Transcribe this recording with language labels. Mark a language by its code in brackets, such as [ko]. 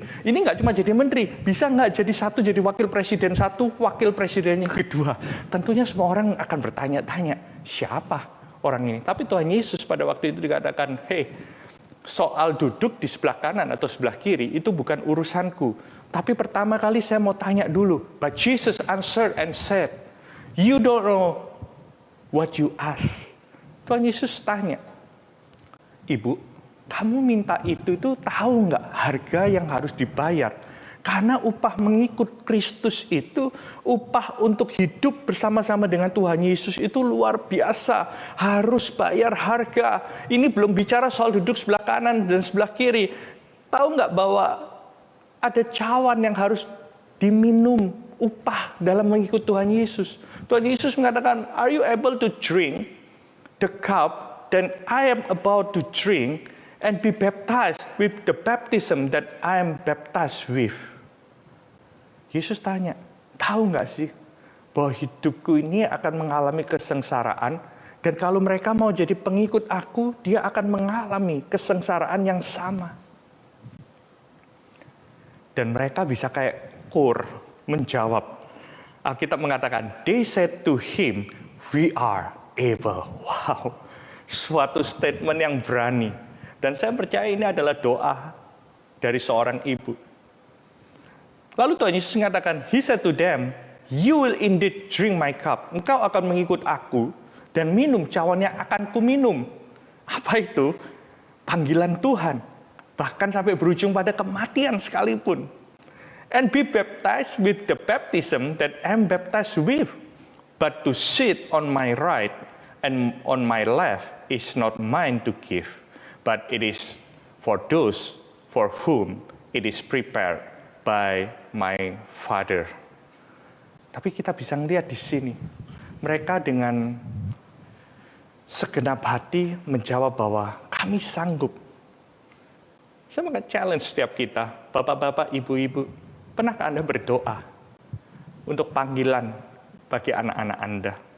[id] Ini nggak cuma jadi menteri, bisa nggak jadi satu, jadi wakil presiden satu, wakil presiden yang kedua. Tentunya semua orang akan bertanya-tanya, siapa orang ini? Tapi Tuhan Yesus pada waktu itu dikatakan, hey, soal duduk di sebelah kanan atau sebelah kiri itu bukan urusanku. Tapi pertama kali saya mau tanya dulu. [en] But Jesus answered and said, you don't know what you ask. [id] Tuhan Yesus tanya, Ibu, kamu minta itu tahu nggak harga yang harus dibayar? Karena upah mengikut Kristus itu, upah untuk hidup bersama-sama dengan Tuhan Yesus itu luar biasa. Harus bayar harga. Ini belum bicara soal duduk sebelah kanan dan sebelah kiri. Tahu nggak bahwa ada cawan yang harus diminum upah dalam mengikut Tuhan Yesus. Tuhan Yesus mengatakan, [en] are you able to drink the cup that I am about to drink and be baptized with the baptism that I am baptized with? [id] Yesus tanya, tahu nggak sih bahwa hidupku ini akan mengalami kesengsaraan, dan kalau mereka mau jadi pengikut aku, dia akan mengalami kesengsaraan yang sama. Dan mereka bisa kayak Kur menjawab. Alkitab mengatakan, [en] they said to him, we are able. [id] Wow, suatu statement yang berani. Dan saya percaya ini adalah doa dari seorang ibu. Lalu Tuhan Yesus mengatakan, [en] he said to them, you will indeed drink my cup. [id] Engkau akan mengikut aku dan minum cawan yang akan kuminum. Apa itu? Panggilan Tuhan. Bahkan sampai berujung pada kematian sekalipun. [en] And be baptized with the baptism that I am baptized with. But to sit on my right and on my left is not mine to give, but it is for those for whom it is prepared by my Father. [id] Tapi kita bisa melihat di sini, mereka dengan segenap hati menjawab bahwa kami sanggup. Saya mau challenge setiap kita, bapak-bapak, ibu-ibu, pernahkah Anda berdoa untuk panggilan bagi anak-anak Anda?